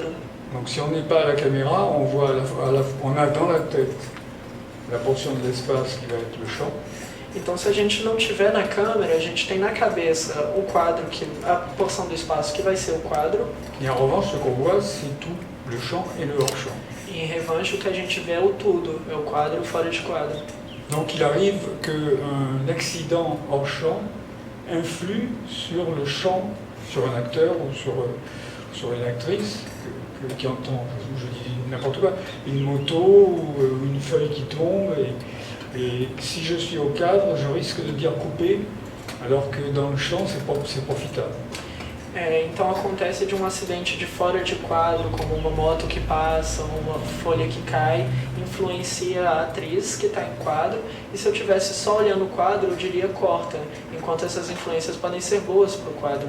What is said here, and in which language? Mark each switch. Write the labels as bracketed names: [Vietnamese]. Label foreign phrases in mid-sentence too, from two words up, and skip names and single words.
[French] Donc si on n'est pas à la caméra, on voit on a dans la tête la portion de l'espace qui va être le champ. [Portuguese] Então, se a gente não tiver na câmera, a gente tem na cabeça o quadro, a porção do espaço que vai ser o quadro. [French] Et en revanche, ce qu'on voit, c'est tout le champ et le hors-champ. [Portuguese] E em revanche, o que a gente vê é o tudo, é o quadro e o fora de quadro. [French] Donc il arrive qu'un accident hors-champ influe sur le champ, sur un acteur ou sur une actrice qui entend, je dis n'importe quoi, une moto ou une feuille qui tombe. Et Et si je suis au cadre, je risque de dire couper, alors que dans le champ, c'est profitable. [Portuguese] Então acontece de um acidente de fora de quadro, como uma moto que passa, uma folha que cai, influencia a atriz que está em quadro, e se eu estivesse só olhando o quadro, eu diria corta, enquanto essas influências podem ser boas para o quadro.